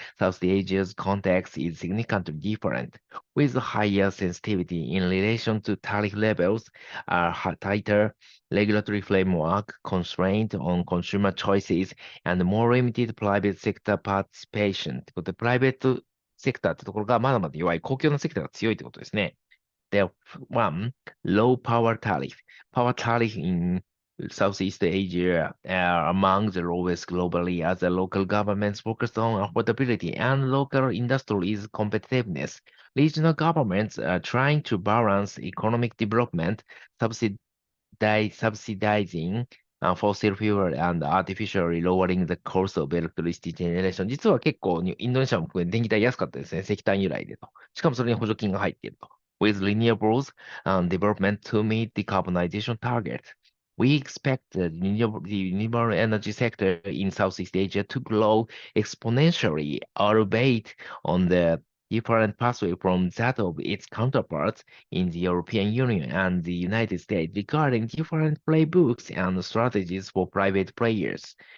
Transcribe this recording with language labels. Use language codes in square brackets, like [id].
[en] South Asia's context is significantly different, with higher sensitivity in relation to tariff levels, a tighter regulatory framework, constraint on consumer choices, and more limited private sector participation. [ja] ということで、プライベートセクターってところがまだまだ弱い、公共のセクターが強いってことですね。 [en] The one, low power tariff. Power tariff in Southeast Asia are among the lowest globally as the local governments focus on affordability and local industries competitiveness. Regional governments are trying to balance economic development, subsidizing fossil fuel and artificially lowering the cost of electricity generation. [ja] 実は結構インドネシアも含め電気代安かったですね。石炭由来でと。しかもそれに補助金が入っていると。 [en] With renewables development to meet decarbonization targets. We expect the renewable energy sector in Southeast Asia to grow exponentially, albeit on the different pathway from that of its counterparts in the European Union and the United States regarding different playbooks and strategies for private players.